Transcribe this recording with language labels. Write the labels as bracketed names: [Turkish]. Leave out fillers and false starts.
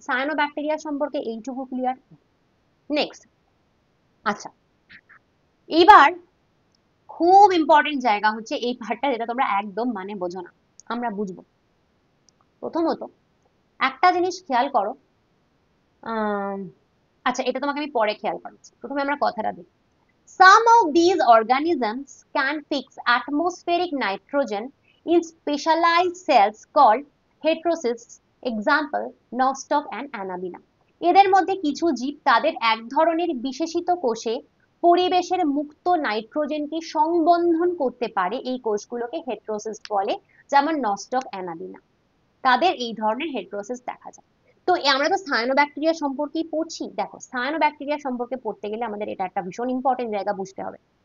[Bangla] Cyanobacteria সম্পর্কে এইটুকু clear. Next, আচ্ছা, এইবার খুব ইম্পর্টেন্ট জায়গা হচ্ছে এই পার্টটা, যেটা তোমরা একদম মানে বোঝো না, আমরা বুঝবো। প্রথমত একটা জিনিস খেয়াল করো, আচ্ছা এটা তোমাকে আমি পরে খেয়াল করাচ্ছি, প্রথমে আমরা কথাটা দেখি। [English] Some of these organisms can fix atmospheric nitrogen in specialized cells called heterocysts, example nostoc and Anabaena. [Bangla] এদের মধ্যে কিছু জীব তাদের এক ধরনের বিশেষিত কোষে পরিবেশের মুক্ত নাইট্রোজেনকে সংবন্ধন করতে পারে, এই কোষগুলোকে হেটেরোসিস্ট বলে, যেমন নস্টক, অ্যানাবিনা, তাদের এই ধরনের হেটেরোসিস দেখা যায়। তো আমরা তো সায়ানোব্যাকটেরিয়া সম্পর্কেই পড়ছি। দেখো সায়ানোব্যাকটেরিয়া সম্পর্কে পড়তে গেলে আমাদের এটা একটা ভীষণ ইম্পর্টেন্ট জায়গা বুঝতে হবে।